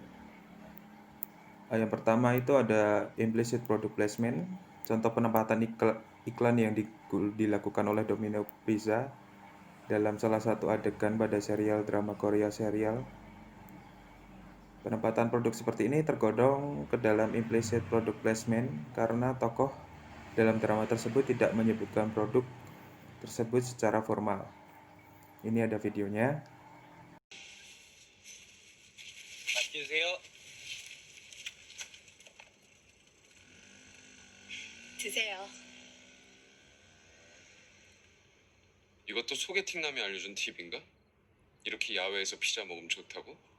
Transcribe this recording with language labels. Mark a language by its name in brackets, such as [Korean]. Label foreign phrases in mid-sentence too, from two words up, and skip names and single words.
[Indonesian] Yang pertama itu ada [English] implicit product placement, [Indonesian] contoh penempatan iklan yang dilakukan oleh Domino Pizza dalam salah satu adegan pada serial drama Korea serial. Penempatan produk seperti ini tergolong ke dalam [English] implicit product placement [Indonesian] karena tokoh dalam drama tersebut tidak menyebutkan produk tersebut secara formal. Ini ada videonya. [Korean] 드세요. 이것도 소개팅남이 알려준 팁인가? 이렇게 야외에서 피자 먹으면 좋다고?